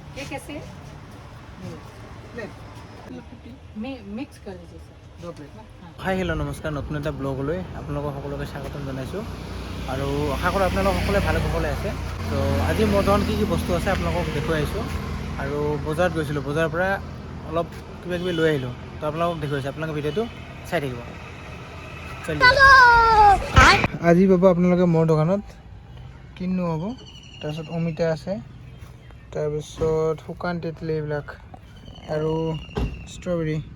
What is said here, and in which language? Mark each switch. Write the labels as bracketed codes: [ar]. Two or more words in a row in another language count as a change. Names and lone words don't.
[hi] ये कैसे मिक्स कर लीजिए सर दो प्लेट [en] hi hello' [as] নমস্কাৰ নতুন এটা ব্লগলৈ আপোনালোকক সকলোকে স্বাগতম জনাইছোঁ আৰু আশা কৰোঁ আপোনালোক সকলোৱে ভালে কুশলে আছে তো আজি মোৰ দোকানত কি বস্তু আছে আপোনালোকক দেখুৱাই আহিছোঁ আৰু বজাৰত গৈছিলোঁ বজাৰৰ পৰা অলপ কিবা কিবি লৈ আহিলোঁ তো আপোনালোকক দেখুৱাইছোঁ আপোনালোকে ভিডিঅ'টো চাই থাকিব আজি পাব আপোনালোকে মোৰ দোকানত কিনো হ'ব তাৰপিছত অমিতা আছে তাৰপিছত শুকান তেঁতেলী এইবিলাক আৰু ষ্ট্ৰবেৰী